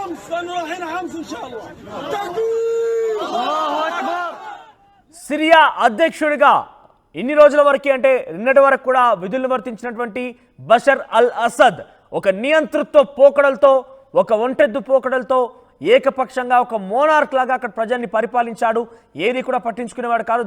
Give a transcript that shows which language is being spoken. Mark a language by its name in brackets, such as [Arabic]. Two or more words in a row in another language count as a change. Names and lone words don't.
[Arabic] لانه راح ينحمس ان شاء الله. تكبير الله اكبر. [Telugu] సిరియా అధ్యక్షుడిగా ఇన్ని రోజుల వరకు అంటే నిన్నటి వరకు కూడా విధులు నిర్వర్తించినటువంటి బషర్ అల్ అసద్ ఒక నియంతృత్వ పోకడలతో ఒక ఒంటెద్దు పోకడలతో ఏకపక్షంగా ఒక మోనార్క్ లాగా అక్కడ ప్రజల్ని పరిపాలించాడు. ఏది కూడా పట్టించుకునేవాడు కాదు.